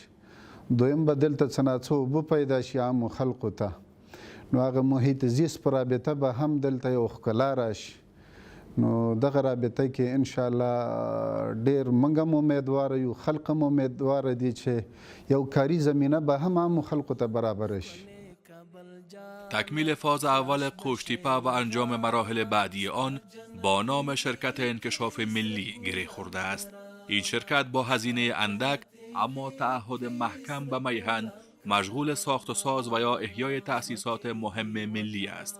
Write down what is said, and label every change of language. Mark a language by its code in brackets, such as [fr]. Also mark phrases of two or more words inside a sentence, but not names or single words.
[ps] دویم به دلته څه نا څه اوبه پیدا شي عامو خلقو ته، نو هغه محیط زیست په رابطه به هم دلته یو ښکلا راشي. نو دغه رابطه کې انشاءالله ډېر موږ هم امیدواره یو، خلق هم امیدواره دي چې یو کاری زمینه به هم عامو خلقو ته برابر شي. [fa] تکمیل فاز اول قوشتیپه و انجام مراحل بعدی آن با نام شرکت انکشاف ملی گره خورده است. این شرکت با هزینه اندک اما تعهد محکم به میهن مشغول ساخت و ساز و یا احیای تأسیسات مهم ملی است.